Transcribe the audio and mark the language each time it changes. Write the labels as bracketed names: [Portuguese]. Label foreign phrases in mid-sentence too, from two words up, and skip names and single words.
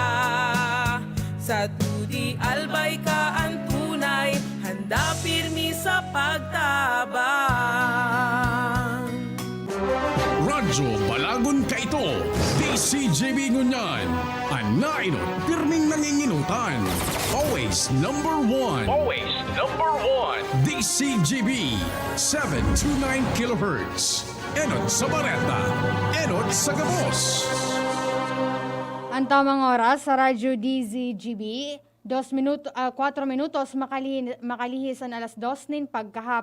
[Bikol] Sa Tudi Albay ka ang tunay, handa pirmi sa pagtabang. Radyo Balagon ka ito, DCGB Ngunyan, anainot, pirming nanginginutan. [English] Always number one. Always number one. DCGB, 729 kHz. [Bikol] Enot sa Bareta, Enot sa Gabos. Ang tamang oras sa Radyo DZGB, 4 minutos makalihis ang 2:00 pagkahapon.